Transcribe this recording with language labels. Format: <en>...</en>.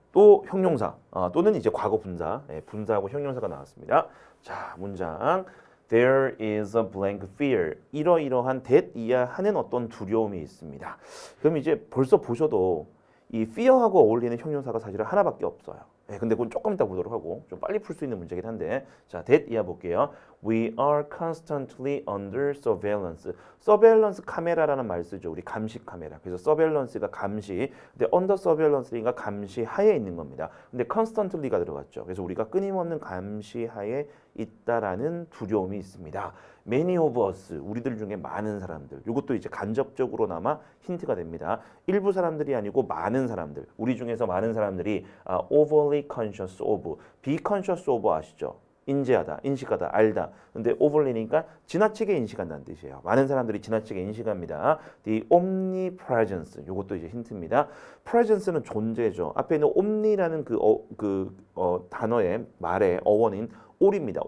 <ko>또 형용사, 또는 이제 과거 분사, 분사하고 형용사가 나왔습니다. 자, 문장.</ko> <en>There is a blank fear.</en> <ko>이러이러한 that 이하하는 어떤 두려움이 있습니다. 그럼 이제 벌써 보셔도 이 fear하고 어울리는 형용사가 사실은 하나밖에 없어요. 네, 근데 그건 조금 이따 보도록 하고 좀 빨리 풀 수 있는 문제긴 한데 자, that 이하 볼게요.</ko> <en>We are constantly under surveillance.</en> <ko>surveillance 카메라라는 말 쓰죠. 우리 감시 카메라. 그래서 surveillance가 감시. 근데 under surveillanc가 감시 하에 있는 겁니다. 근데 constantly가 들어갔죠. 그래서 우리가 끊임없는 감시 하에 있다라는 두려움이 있습니다.</ko> <en>Many of us,</en> <ko>우리들 중에 많은 사람들. 이것도 이제 간접적으로나마 힌트가 됩니다. 일부 사람들이 아니고 많은 사람들. 우리 중에서 많은 사람들이</ko> <en>overly conscious of, be conscious of</en> <ko>아시죠? 인지하다, 인식하다, 알다. 근데 overly니까 지나치게 인식한다는 뜻이에요. 많은 사람들이 지나치게 인식합니다. The omnipresence, 이것도 이제 힌트입니다. presence는 존재죠. 앞에 있는 omni라는 단어의 말의 어원인 all입니다.</ko>